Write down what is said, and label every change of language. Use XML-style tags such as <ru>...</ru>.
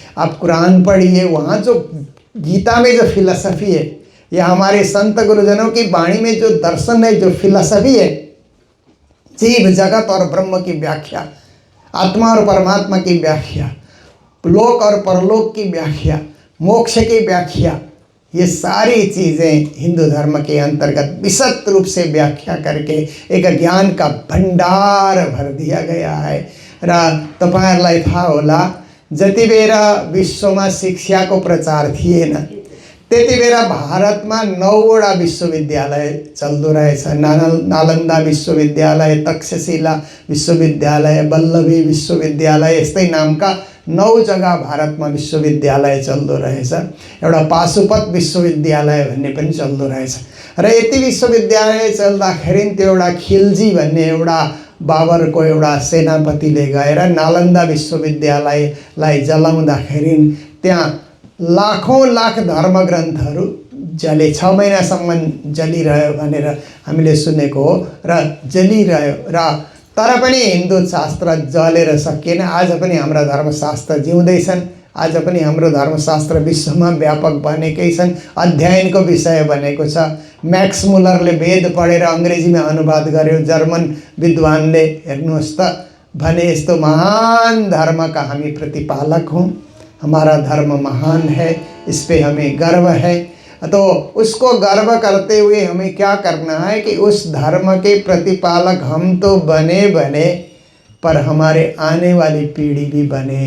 <hi>आप कुरान पढ़िए, वहाँ जो गीता में जो फिलॉसफी है, या हमारे संत गुरुजनों की वाणी में जो दर्शन है, जो फिलॉसफी है, जीव जगत और ब्रह्म की व्याख्या, आत्मा और परमात्मा की व्याख्या, लोक और परलोक की व्याख्या, मोक्ष की व्याख्या, ये सारी चीज़ें हिंदू धर्म के अंतर्गत विशद रूप से व्याख्या करके एक ज्ञान का भंडार भर दिया गया है।</hi> <ne>र तपाईहरुलाई थाहा होला जति बेला विश्वमा शिक्षाको प्रचार थिएन त्यति बेला भारतमा 9वटा विश्वविद्यालय चल्दो रहेछ। नालन्दा विश्वविद्यालय, तक्षशिला विश्वविद्यालय, वल्लभी विश्वविद्यालय, यस्तै नामका 9 जग्गा भारतमा विश्वविद्यालय चल्दो रहेछ। एउटा पाशुपत विश्वविद्यालय भन्ने पनि चल्दो रहेछ। र यति विश्वविद्यालय चल्दाखेरि त्यो एउटा खिलजी भन्ने एउटा बाबरको एउटा सेनापतिले गएर नालन्दा विश्वविद्यालयलाई जलाउँदाखेरि त्यहाँ लाखौं लाख धर्मग्रन्थहरू जले 6 महिनासम्म जलिरह्यो भनेर हामीले सुनेको हो र जलिरह्यो। र तर पनि हिन्दू शास्त्र जलेर सकिएन। आज पनि हाम्रा धर्मशास्त्र जिउँदैछन्। आज पनि हाम्रो धर्मशास्त्र विश्वमा व्यापक बनेकै छन्। अध्ययनको विषय बनेको छ। मैक्स मुलरले वेद पढेर अङ्ग्रेजीमा अनुवाद गर्यो। जर्मन विद्वानले हेर्नुहोस् त भने यस्तो महान धर्म का हामी प्रतिपालक हौं।</ne> <hi>हमारा धर्म महान है, इस पे हमें गर्व है। तो उसको गर्व करते हुए हमें क्या करना है कि उस धर्म के प्रतिपालक हम तो बने बने, पर हमारे आने वाली पीढ़ी भी बने।</hi>